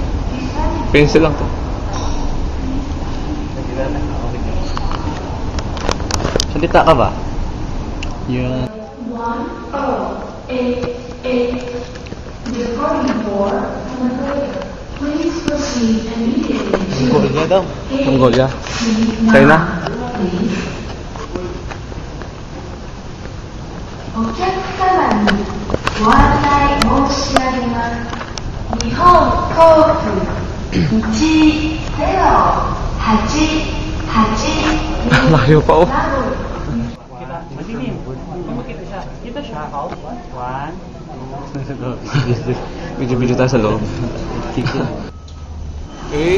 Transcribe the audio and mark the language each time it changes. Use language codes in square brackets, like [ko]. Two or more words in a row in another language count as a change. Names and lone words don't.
[tl] Pencil lang to. Salita ka ba? Yun. Mongolia daw. Mongolia. China. [ja] お客様にご案内申し上げます。日本航空10888 [tl] Layo pa oh. Video tayo sa loob. Okay.